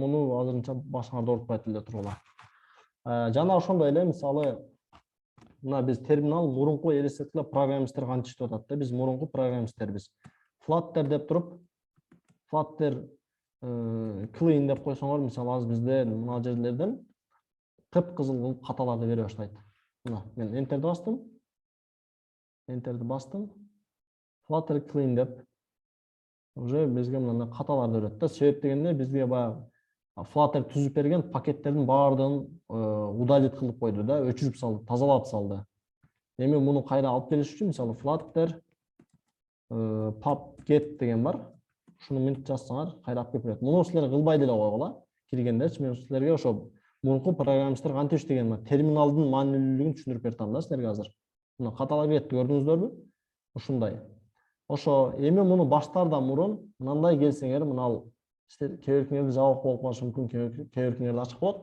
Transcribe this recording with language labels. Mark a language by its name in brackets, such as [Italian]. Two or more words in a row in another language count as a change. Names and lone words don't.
[Kyrgyz] Муну азырынча башыңарда оорутпайт эле турула. Жана ошондой эле, мисалы мына биз терминал мурунку элестеткиле программисттер кантип иштеп атат да. Биз мурунку программисттербиз. Flutter деп туруп, [English] Flutter clean [Kyrgyz] деп койсоңор, мисалы азыр бизде мына жерлерден кыпкызыл каталарды бере баштайт. Мына мен Enter'ди бастым. [English] Flutter clean [Kyrgyz] деп уже бизге мына каталарды берет да. Себеп дегенде бизге баягы Flutter түзүп берген пакеттердин баардыгын удалить кылып койду да, өчүрүп салды, тазалап салды. Эми муну кайра алып келиш үчүн мисалы [English] Flutter pub-get [Kyrgyz] деген бар. Ушуну минт жазсаңар, кайра алып келип берет. Муну силер кылбай деле койгула. Киргендечи мен силерге ошо мурунку программисттер кантип иштеген терминалдын маанилүүлүгүн түшүндүрүп бердим да силерге азыр. Мына каталар кетти, көрдүңүздөрбү? Ушундай. Ошо эми муну баштаардан мурун мындай келсеңер, мына силер кээ биркиңерде жабык болуп калышы мүмкүн, кээ биркиңерде ачык болот.